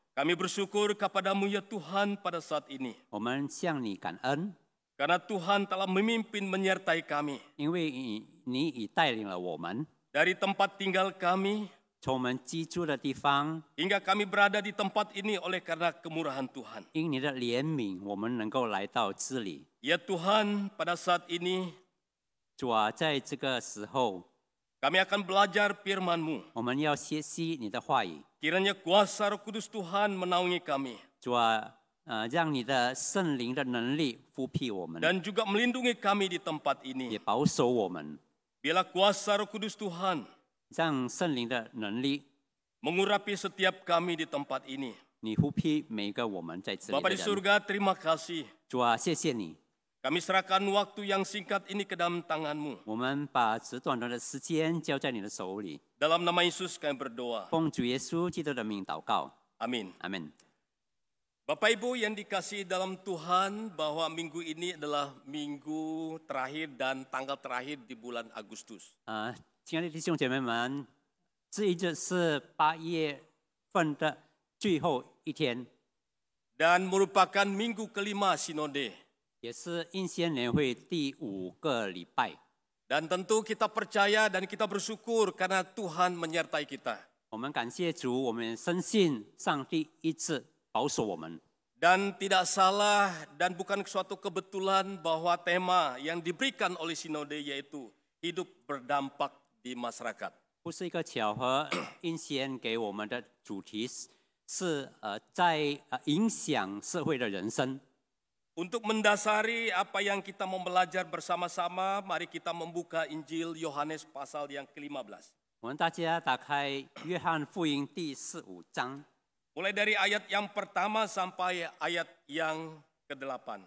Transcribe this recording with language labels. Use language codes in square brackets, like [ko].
[id] Kami bersyukur kepadamu ya Tuhan pada saat ini. [zh] 我们向你感恩， [id] Karena Tuhan telah memimpin menyertai kami. [zh] 因为你已带领了我们， [id] Dari tempat tinggal kami, [zh] 从我们居住的地方， [id] hingga kami berada di tempat ini oleh karena kemurahan Tuhan. [zh] 因你的怜悯，我们能够来到这里。 [id] Ya Tuhan, pada saat ini [zh] 主啊，在这个时候， [id] kami akan belajar firman-Mu. [zh] 我们要学习你的话语。 [id] Kiranya kuasa Roh Kudus Tuhan menaungi kami [zh] 主啊，让你的圣灵的能力复辟我们， [id] dan juga melindungi kami di tempat [zh] 也 [id] ini. [zh] 保守我们， [id] Bila kuasa Roh Kudus Tuhan [zh] 让圣灵的能力， [id] mengurapi setiap kami di tempat ini. [zh] 你复辟每一个我们在这里 [id] Bapa [zh] 的 [id] di [zh] 人。 [id] surga, terima kasih. [zh] 主啊，谢谢你， [id] Kami serahkan waktu yang singkat ini ke dalam tangan-Mu. [zh] 我们把这短短的时间交在你的手里。 [id] Dalam nama Yesus kami berdoa. [zh] 奉主耶稣基督的名祷告， [id] Amin. [zh] 阿门。 [id] Bapak Ibu yang dikasihi dalam Tuhan, bahwa minggu ini adalah minggu terakhir dan tanggal terakhir di bulan Agustus. [zh] 亲爱的弟兄姐妹们，这一日是8月份的最后一天， [id] Dan merupakan minggu kelima sinode. [zh] 也是印宣年会第5个礼拜。 [id] Dan tentu kita percaya dan kita bersyukur karena Tuhan menyertai kita. [zh] 我们感谢主，我们深信上帝一直保守我们。 [id] Dan tidak salah dan bukan suatu kebetulan bahwa tema yang diberikan oleh sinode yaitu hidup berdampak di masyarakat. [zh] 不是一个巧合，印宣给我们的主题是在影响社会的人生。 [id] Untuk mendasari apa yang kita mau belajar bersama-sama, mari kita membuka Injil Yohanes pasal yang ke-15. [zh] 我们大家打开约翰福音第15章， [id] Mulai dari ayat yang pertama sampai ayat yang ke-8.